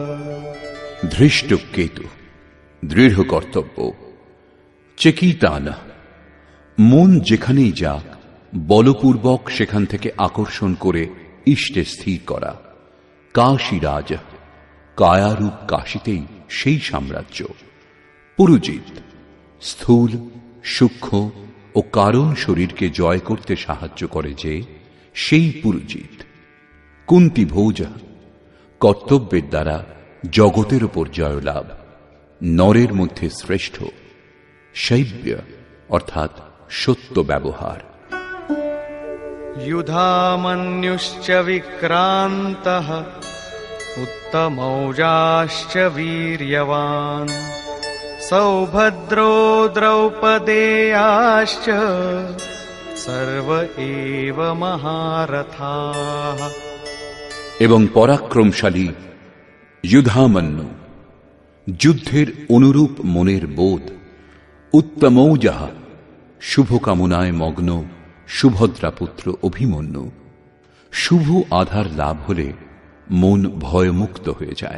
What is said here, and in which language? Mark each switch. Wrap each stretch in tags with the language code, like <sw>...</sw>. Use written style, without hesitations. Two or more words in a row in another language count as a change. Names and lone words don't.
<bn>ধৃষ্ট কেতু দৃঢ় কর্তব্য, চেকিতানা মন যেখানেই যাক বলপূর্বক সেখান থেকে আকর্ষণ করে ইষ্টে স্থির করা। কাশীরাজ কায়ারূপ কাশীতেই সেই সাম্রাজ্য। পুরুজিত স্থূল সূক্ষ্ম ও কারণ শরীরকে জয় করতে সাহায্য করে যে, সেই পুরুজিত। কুন্তি ভোজ কর্তব্যের দ্বারা জগতের উপর জয়লাভ, নরের মধ্যে শ্রেষ্ঠ। শৈব্য অর্থাৎ সত্য ব্যবহার।</bn> <sa>युधामन्युश्च विक्रान्तः उत्तमौजाश्च वीर्यवान् सौभद्रो द्रौपदेयाश्च सर्व एव महारथाः।</sa> <bn>এবং পরাক্রমশালী যুধামন্যু, যুদ্ধের অনুরূপ মনের বোধ, উত্তমৌজাহ, শুভকামনায় মগ্ন সুভদ্রাপুত্র অভিমন্যু। শুভ আধার লাভ হলে মন ভয়মুক্ত হয়ে যায়।</bn>